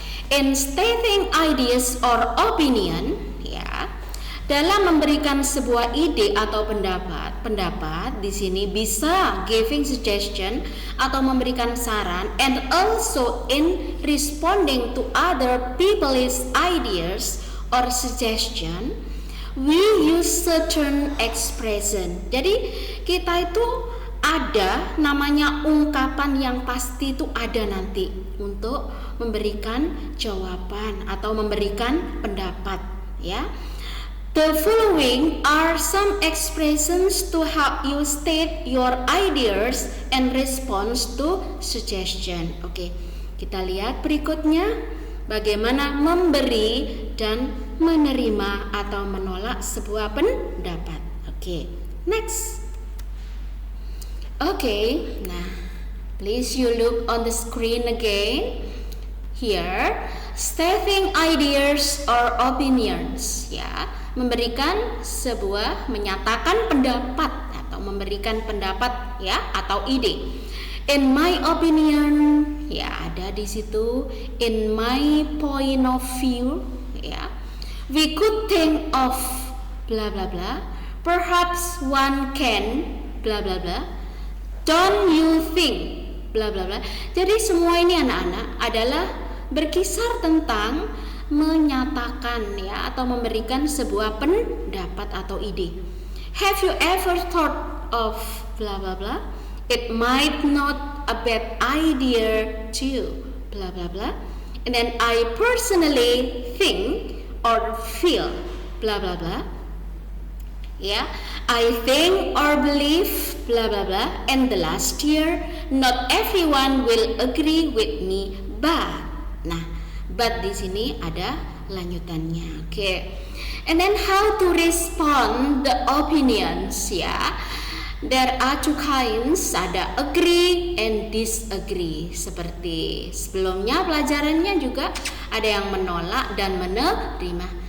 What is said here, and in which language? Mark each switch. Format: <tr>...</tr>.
<en>In stating ideas or opinion,</en> <id>ya, dalam memberikan sebuah ide atau pendapat di sini bisa</id> <en>giving suggestion</en> <id>atau memberikan saran,</id> <en>and also in responding to other people's ideas or suggestion, we use certain expression.</en> <id>Jadi kita itu ada namanya ungkapan yang pasti itu ada nanti untuk memberikan jawaban atau memberikan pendapat ya.</id> <en>The following are some expressions to help you state your ideas and response to suggestion.</en> <id>Oke, kita lihat berikutnya bagaimana memberi dan menerima atau menolak sebuah pendapat.</id> <en>Oke, next. Oke, nah, please you look on the screen again. Here, stating ideas or opinions,</en> <id>ya, memberikan sebuah, menyatakan pendapat atau memberikan pendapat, ya, atau ide.</id> <en>In my opinion, ya,</en> <id>ada di situ.</id> <en>In my point of view, ya, we could think of blah blah blah. Perhaps one can blah blah blah. Don't you think bla bla bla.</en> <id>Jadi semua ini anak-anak adalah berkisar tentang menyatakan ya atau memberikan sebuah pendapat atau ide.</id> <en>Have you ever thought of bla bla bla? It might not a bad idea too bla bla bla. And then I personally think or feel bla bla bla. ya. I think or believe blah blah blah, and the last year not everyone will agree with me, but.</en> <id>Nah, but di sini ada lanjutannya.</id> <en>Oke. And then how to respond the opinions, ya. There are two kinds, ada agree and disagree.</en> <id>Seperti sebelumnya pelajarannya juga ada yang menolak dan menerima.</id>